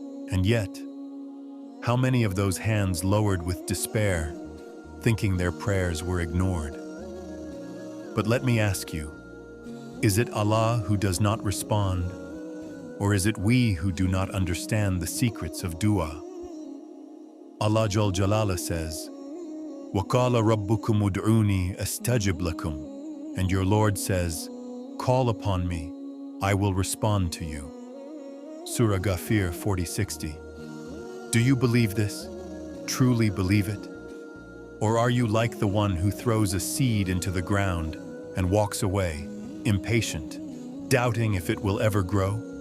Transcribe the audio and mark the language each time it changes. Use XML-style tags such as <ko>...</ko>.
<en>And yet, how many of those hands lowered with despair, thinking their prayers were ignored? But let me ask you, is it Allah who does not respond, or is it we who do not understand the secrets of dua? Allah Jal Jalala says,</en> <ar>وَقَالَ رَبُّكُمُ ادْعُونِي أَسْتَجِبْ لَكُمْ.</ar> <en>And your Lord says, call upon me, I will respond to you. Surah Al-Ghafour 40:60. Do you believe this? Truly believe it? Or are you like the one who throws a seed into the ground and walks away, impatient, doubting if it will ever grow?</en>